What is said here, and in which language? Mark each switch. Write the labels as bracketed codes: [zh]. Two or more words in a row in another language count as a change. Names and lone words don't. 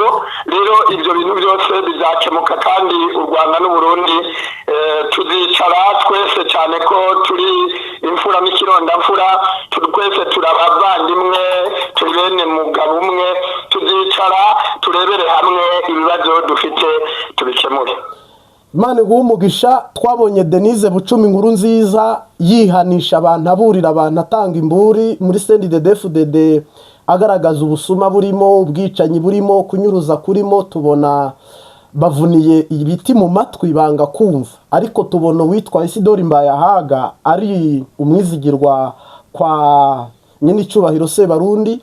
[rw] Rero ibyo bintu byose bizakemuka kandi u Rwanda n'u Burundi tuzicara twese, cyane ko turi imfura n'ikirondamfura, twese turabavandimwe, tubene mugabo umwe, tuzicara turebere hamwe ibibazo dufite tubikemure. Imana iguhe umugisha. Twabonye Denise Bucumi inkuru nziza yihanisha abantu, aburira abantu, atanga imburi muri CNDD-FDD, agaragaza ubusuma burimo, ubwicanyi burimo, kunyuruza kurimo. Tubona bavuniye ibiti mu matwi banga kumva, ariko tubona witwa Isidore Mbayahaga ari umwizigirwa kwa nyine icyubahiro Sebarundi.